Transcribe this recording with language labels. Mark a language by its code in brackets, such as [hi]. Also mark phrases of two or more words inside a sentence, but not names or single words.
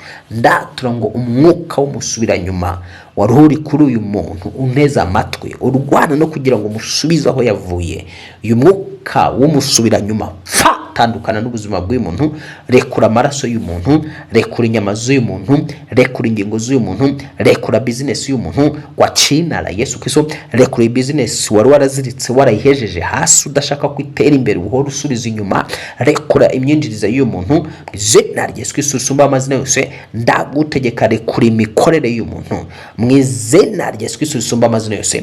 [rw] Ndatura ngo umwuka w'umusubira nyuma wari uri kuri uyu muntu uneza amatwi, urwana no kugira ngo umusubize aho yavuye, uyu mwuka w'umusubira nyuma tandukana n'ubuzima bw'uyu muntu. Rekura amaraso y'umuntu, rekura inyama z'uyu muntu, rekura ingingo z'uyu muntu, rekura business y'uyu muntu [sw] kwa China la [rw] Yesu Kristo. Rekura business wari waraziritse, warayihejeje hasi, udashaka kwitera imbere, uhora usubiza inyuma. Rekura imyinjirize y'uyu muntu izina rya Yesu Kristo risumba amazina yose. Ndagutegeka rekura imikorere y'uyu muntu mu izina rya Yesu Kristo risumba amazina yose.